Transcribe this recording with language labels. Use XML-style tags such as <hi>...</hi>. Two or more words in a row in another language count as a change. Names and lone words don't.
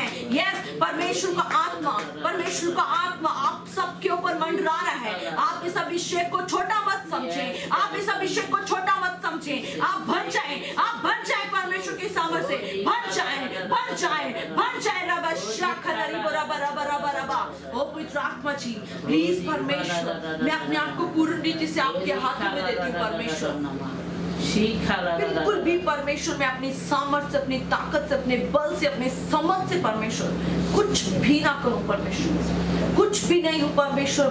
<hi>यस परमेश्वर का आत्मा, परमेश्वर का आत्मा आप सबके ऊपर मंडरा रहा है। आप इस अभिषेक को छोटा मत समझें, आप इस अभिषेक को छोटा मत समझें। आप बन जाएं, आप बन जाएं परमेश्वर की सामर्थ से, बन जाएं, बन जाएं, बन जाएं। रबा शाखा लरी बोरा बरा बरा बरा बा। ओ पवित्र आत्मा जी प्लीज परमेश्वर, मैं अपने आप को पूर्ण रीति से आपके हाथों में देती हूँ परमेश्वर। बिल्कुल भी परमेश्वर मैं अपनी सामर्थ से, अपनी ताकत से, अपने बल से, अपने समझ से परमेश्वर कुछ भी ना करूं परमेश्वर, कुछ भी नहीं हूं परमेश्वर।</hi>